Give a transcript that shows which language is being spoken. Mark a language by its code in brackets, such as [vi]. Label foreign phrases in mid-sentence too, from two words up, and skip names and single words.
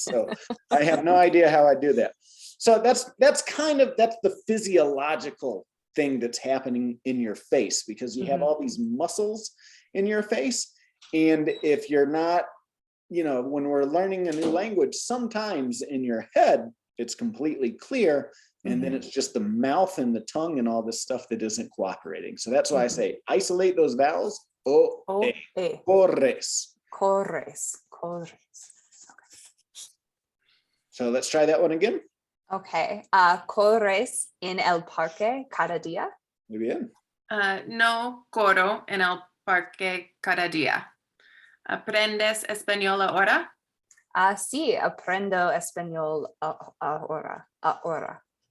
[en] So I have no idea how I do that. So that's the physiological thing that's happening in your face, because you have all these muscles in your face. And if you're not, you know, when we're learning a new language, sometimes in your head, it's completely clear, And then it's just the mouth and the tongue and all this stuff that isn't cooperating. So that's why I say isolate those vowels. O, e. [es] Corres. Corres. Corres. [en] So let's try that one again. Okay. [es] Corres en el parque cada día. Muy bien. No corro en el parque cada día. ¿Aprendes español ahora? Sí, aprendo español ahora.